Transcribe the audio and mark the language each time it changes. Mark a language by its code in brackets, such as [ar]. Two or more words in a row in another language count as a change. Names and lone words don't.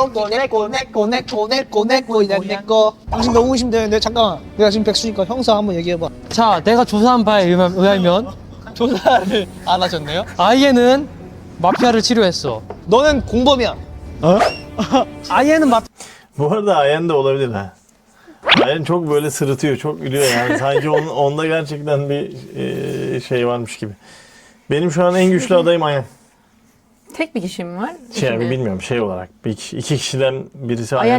[ko] 내거 당신 너무 의심되는데 잠깐만 내가 지금 백수니까 형사 한번 얘기해봐. 자, 내가 조사한 바에 의하면 조사를 안 하셨네요? 아이엔은 마피아를 치료했어. 너는 공범이야. 아이엔은 [tr] Bu arada Ayen de olabilir ha. Ayen çok böyle sırıtıyor, çok gülüyor yani. Sanki onda gerçekten bir şey varmış gibi. Benim şu an en güçlü adayım Ayen. Tek bir kişi mi var? Bilmiyorum şey olarak. iki kişiden birisi Ayen